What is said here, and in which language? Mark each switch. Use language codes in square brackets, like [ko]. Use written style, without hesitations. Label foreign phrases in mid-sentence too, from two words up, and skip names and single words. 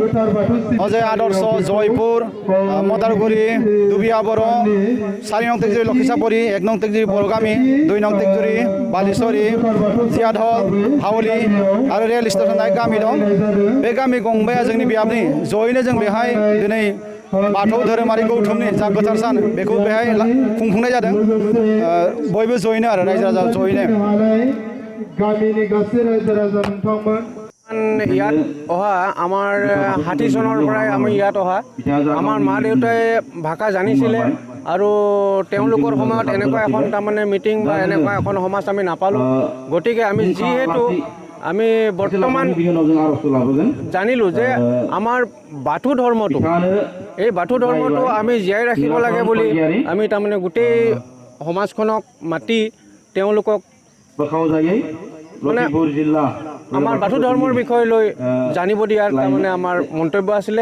[brx] अजय आदर्श जयपुर मदारगुरि दुबिया बर' 4 नं तेगजुरि लखिसापरि 1 नं तेगजुरि बर' गामि 2 नं तेगजुरि बालिसरि जियाधल हावली आरो रेल स्टेसन होननाय गामि दं। बे गामि गंबाया जोंनि बियाबनि जयैनो जों बेहाय दिनै बाथौ धोरोमारि गौथुमनि जा गोथार सान बेखौ बेहाय खुंफुंनाय जादों। बयबो जयैनो आरो रायजो राजा जयैनो गामिनि गासै रायजो राजा नोंथांमोन [as] ইয়াত অহা আমাৰ 60 চনৰ পৰাই আমি ইয়াত অহা আমাৰ মা দেউতাই ভাষা জানিছিলে আৰু তেওঁলোকৰ সময়ত এনেকুৱা এখন তাৰমানে মিটিং বা এনেকুৱা এখন সমাজ আমি নাপালোঁ। গতিকে আমি যিহেতু আমি বৰ্তমান জানিলোঁ যে আমাৰ বাথৌ ধৰ্মটো এই বাথৌ ধৰ্মটো আমি জীয়াই ৰাখিব লাগে বুলি আমি তাৰমানে গোটেই সমাজখনক মাতি তেওঁলোকক মানে আমাৰ বাথৌ ধৰ্মৰ বিষয় লৈ জানিব দিয়াৰ তাৰমানে আমাৰ মন্তব্য আছিলে।